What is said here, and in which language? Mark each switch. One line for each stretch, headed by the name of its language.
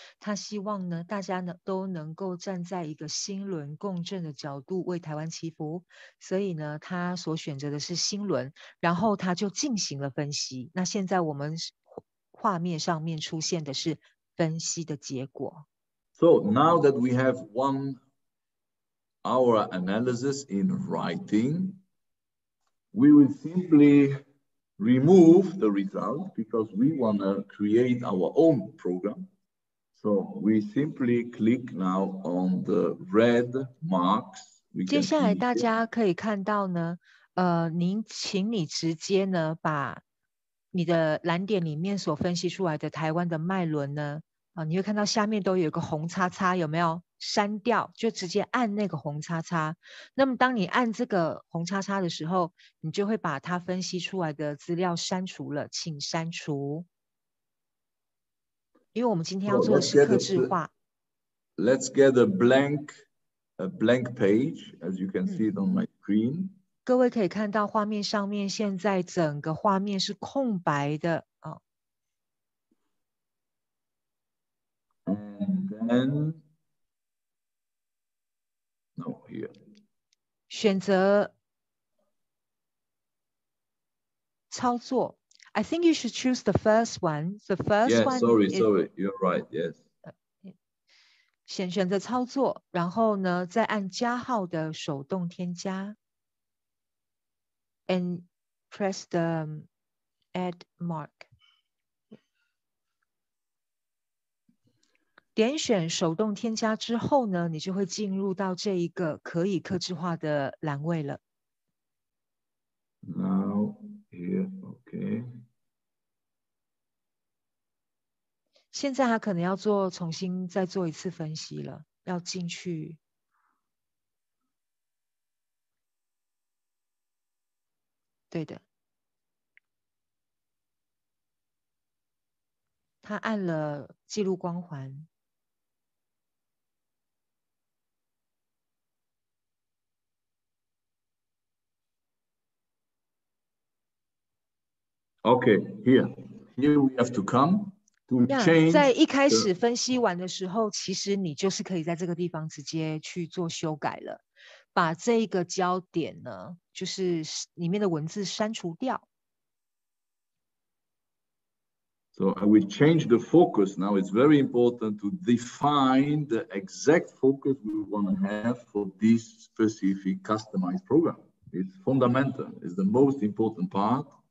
Chinese: 他希望呢，大家呢都能够站在一个心轮共振的角度为台湾祈福，所以呢，他所选择的是心轮，然后他就进行了分析。那现在我们画面上面出现的是分析的结果。
English: So now that we have 1 hour analysis in writing, we will simply remove the result because we want to create our own program. So we simply click now on the red marks.
Chinese: 接下来大家可以看到呢，请你直接呢把你的蓝点里面所分析出来的台湾的脉轮呢，你会看到下面都有一个红叉叉，有没有？删掉，就直接按那个红叉叉。那么当你按这个红叉叉的时候，你就会把它分析出来的资料删除了，请删除。因为我们今天要做的是客制化。
English: Let's get a blank page, as you can see it on my screen.
Chinese: 各位可以看到画面上面，现在整个画面是空白的啊。
English: And then, no, here.
Chinese: 选择操作。
English: I think you should choose the first one. The first one. Sorry, you're right. Yes.
Chinese: 选择操作，然后呢，再按加号的手动添加。
English: And press the add mark.
Chinese: 点选手动添加之后呢，你就会进入到这一个可以客制化的栏位了。
English: Now here, okay.
Chinese: 现在他可能要重新再做一次分析了，要进去。对的。他按了记录光环。
English: Okay, here we have to come to change.
Chinese: 在一开始分析完的时候，其实你就是可以在这个地方直接去做修改了，把这个焦点呢，就是里面的文字删除掉。
English: So I will change the focus now. It's very important to define the exact focus we want to have for this specific customized program. It's fundamental. It's the most important part.